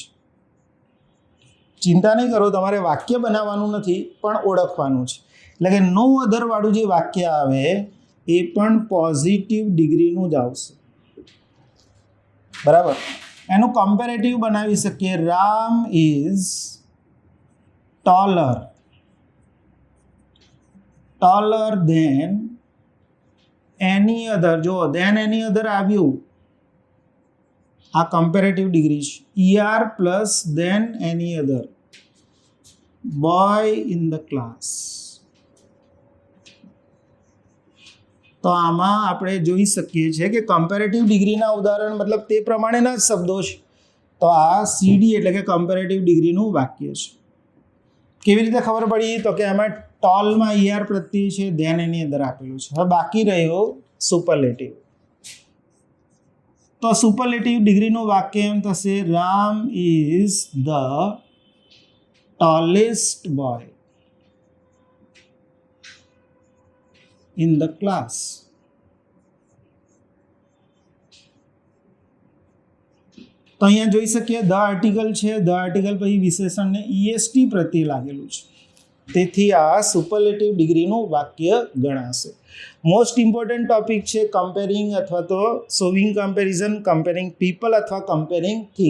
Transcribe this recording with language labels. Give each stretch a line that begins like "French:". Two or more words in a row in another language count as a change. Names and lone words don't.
Gujarati: ચિંતા નહીં કરો, તમારે વાક્ય બનાવવાનું નથી પણ ઓળખવાનું છે. એટલે કે
English: no other
Gujarati: વાળું જે વાક્ય આવે એ પણ પોઝિટિવ ડિગ્રીનું જ આવશે. બરાબર. એનું કમ્પેરેટિવ બનાવી શકીએ.
English: રામ ઇઝ taller than any other.
Gujarati: જો
English: then any other
Gujarati: આવ્યું, આ
English: comparative degree
Gujarati: છે.
English: ER પ્લસ then any other boy in the class.
Gujarati: તો આમાં આપણે જોઈ શકીએ છીએ કે કમ્પેરેટિવ ડિગ્રીના ઉદાહરણ મતલબ તે પ્રમાણેના જ શબ્દો છે. તો આ CD એટલે કે કમ્પેરેટિવ ડિગ્રીનું વાક્ય છે. કેવી રીતે ખબર પડી? તો કે આમાં ટોલમાં ER પ્રત્યય છે, ધેન એની અંદર આપેલું છે. હવે બાકી રહ્યો સુપરલેટિવ. તો સુપરલેટિવ ડિગ્રીનું વાક્ય એમ થશે, રામ
English: is the tallest boy in the class.
Gujarati: તો અહીંયા જોઈ શકીએ
English: the article
Gujarati: છે,
English: the article
Gujarati: પછી વિશેષણને EST પ્રત્યે લાગેલું છે, તેથી આ સુપરલેટિવ ડિગ્રીનું વાક્ય ગણાશે.
English: most important topic છે કમ્પેરિંગ
Gujarati: અથવા તો
English: showing comparison, comparing people અથવા comparing thing.